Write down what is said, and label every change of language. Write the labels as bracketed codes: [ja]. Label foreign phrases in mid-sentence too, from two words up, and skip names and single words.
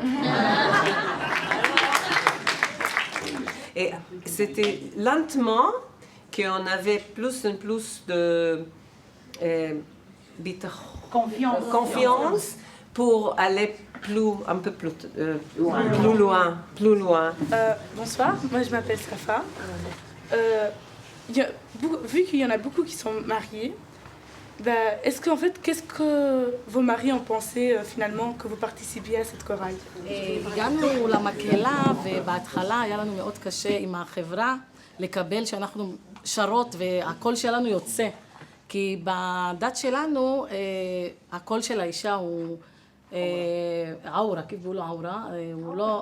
[fr] Et c'était lentement qu'on avait plus en plus de confiance pour aller un peu plus loin. Bonsoir, moi je m'appelle Safa. Vu qu'il y en a beaucoup qui sont mariés, est-ce qu'en fait, qu'est-ce que vos maris ont pensé finalement que vous participiez à cette chorale? [he] הגענו למקהלה ובהתחלה היה לנו מאוד קשה עם החברה לקבל שאנחנו שרות והקול שלנו יוצא. כי בדת שלנו הקול של האישה הוא עאורה, כאילו לא עאורה, הוא לא...